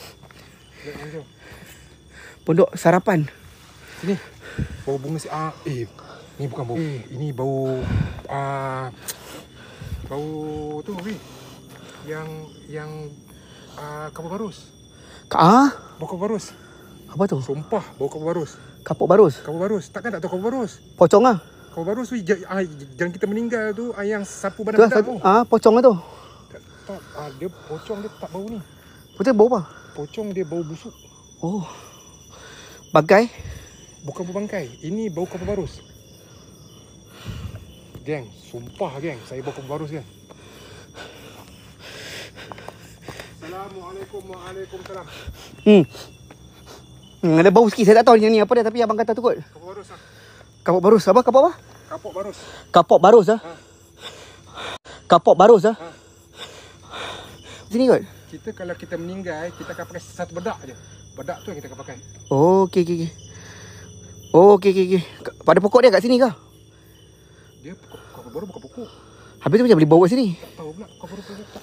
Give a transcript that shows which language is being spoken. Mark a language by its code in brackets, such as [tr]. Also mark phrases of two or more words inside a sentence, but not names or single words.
[ms] Pondok sarapan. Sini. Bau bunga ni bukan bau. Ini bau bau tu weh. Yang kapur barus. Bau kapur barus. Apa tu? Sumpah, bau kapur barus. Kapuk barus. Kapur barus. Takkan tak tahu kapur barus? Pocong ah. Kapur barus tu jangan kita meninggal tu yang sapu badan tu. Pocong tu. Tak, dia pocong dia tak bau ni. Betul bau apa? Pocong dia bau busuk. Oh. Bagai? Bukan bau bangkai. Ini bau kapur barus. Geng, sumpah geng, saya bau kapur barus geng. Assalamualaikum. Waalaikumsalam. Ada bau sikit, saya tak tahu ni apa dia, tapi abang kata tu kot. Kapur barus ah. Kapuk barus. Apa? Kapuk apa? Kapur barus. Kapuk barus ah. Kapuk barus ah. Sini kot. Kita kalau kita meninggal, kita akan pakai satu bedak je. Bedak tu yang kita akan pakai. Okey. Okey. Pada pokok dia kat sini ke? Dia kapur baru bukan pokok. Habis tu macam boleh bawa kat sini. Tak tahu pula kapur baru pokok.